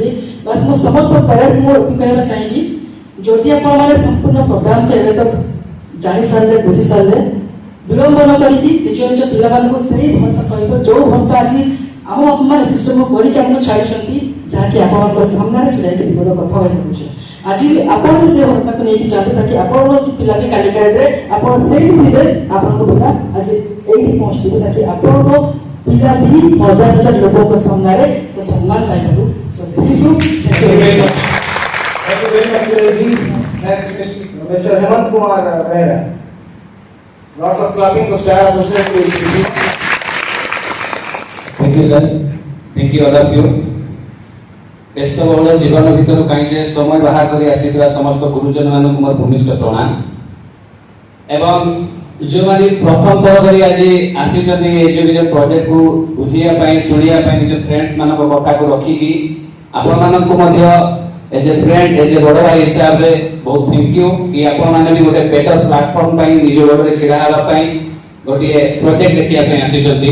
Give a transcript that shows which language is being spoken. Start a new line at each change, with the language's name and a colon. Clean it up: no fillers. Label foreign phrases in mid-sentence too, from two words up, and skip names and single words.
Odia: ବାସ୍ ମୁଁ ସମସ୍ତ ପ୍ୟାରେଣ୍ଟସ୍ ମୁଁ କହିବା ଚାହିଁବି, ଯଦି ଆପଣମାନେ ସମ୍ପୂର୍ଣ୍ଣ ପ୍ରୋଗ୍ରାମକୁ ଏବେ ତକ ଜାଣି ସାରିଲେ, ବୁଝି ସାରିଲେ, ବିଳମ୍ବ ନ କରିକି ନିଜ ନିଜ ପିଲାମାନଙ୍କୁ ସେଇ ଭରସା ସହିତ, ଯୋଉ ଭରସା ଆଜି ଆମ ବାପାମାନେ ସିଷ୍ଟମକୁ କରିକି ଆମକୁ ଛାଡ଼ିଛନ୍ତି, ଯାହାକି ଆପଣଙ୍କ ସାମ୍ନାରେ ଛିଡ଼ାଇକି ବିପଦ କଥା କହିପାରୁଛି। ଆଜି ଆପଣ ସେ ଭରସାକୁ ନେଇକି ଯାଆନ୍ତୁ, ତାକି ଆପଣଙ୍କ ପିଲାଟି କାଲିକା ଡେଟ୍ରେ ଆପଣ ସେଇଠି ଥିବେ, ଆପଣଙ୍କ ପିଲା ଆଜି ଏଇଠି ପହଞ୍ଚିବେ, ତାକି ଆପଣଙ୍କ ପିଲା ବି ହଜାର ହଜାର ଲୋକଙ୍କ ସାମ୍ନାରେ ସେ ସମ୍ମାନ ପାଇପାରୁ।
English: So thank you very much. Thank you very much, Suresh. Next, Mr. Hemant Kumar Behra. Lots of clapping to Star Associate to Thank you, sir. Thank you, all of you.
Odia: ବ୍ୟସ୍ତବହୁଳ ଜୀବନ ଭିତରୁ କାହିଁ ସମୟ ବାହାର କରି ଆସିଥିବା ସମସ୍ତ ଗୁରୁଜନ ମାନଙ୍କୁ ମୋର ଭୂମିଷ୍ଠ ପ୍ରଣାମ। ଏବଂ ଯେଉଁମାନେ ପ୍ରଥମ ଥର କରି ଆଜି ଆସିଛନ୍ତି ଏଜୁକେସନ ପ୍ରୋଜେକ୍ଟକୁ ବୁଝିବା ପାଇଁ, ଶୁଣିବା ପାଇଁ, ନିଜ ଫ୍ରେଣ୍ଡସ୍ ମାନଙ୍କ କଥାକୁ ରଖିକି ଆପଣମାନଙ୍କୁ ମଧ୍ୟ
English: as a friend, as a
Odia: ବଡ଼ ଭାଇ ହିସାବରେ ବହୁତ
English: thank you
Odia: କି ଆପଣମାନେ ବି ଗୋଟେ
English: better platform
Odia: ପାଇଁ, ନିଜ ଗୋଡ଼ରେ ଛିଡ଼ା ହେବା ପାଇଁ ଗୋଟିଏ ପ୍ରୋଜେକ୍ଟ ଦେଖିବା ପାଇଁ ଆସିଛନ୍ତି।